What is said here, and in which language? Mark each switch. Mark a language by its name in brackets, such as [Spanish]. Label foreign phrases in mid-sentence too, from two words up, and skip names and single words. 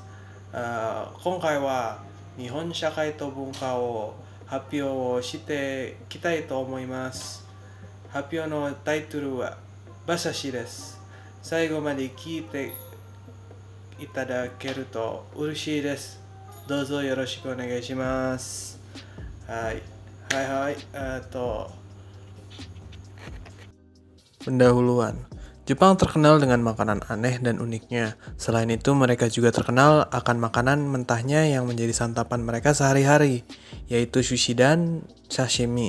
[Japanese] 今回は日本社会と文化を発表をしていきたいと思います。発表のタイトルは馬刺しです。最後まで聞いていただけると嬉しいです。どうぞよろしくお願いします。はい。はいはい, Pendahuluan. [Indonesian] Jepang terkenal dengan makanan aneh dan uniknya. Selain itu, mereka juga terkenal akan makanan mentahnya yang menjadi santapan mereka sehari-hari, yaitu sushi dan sashimi.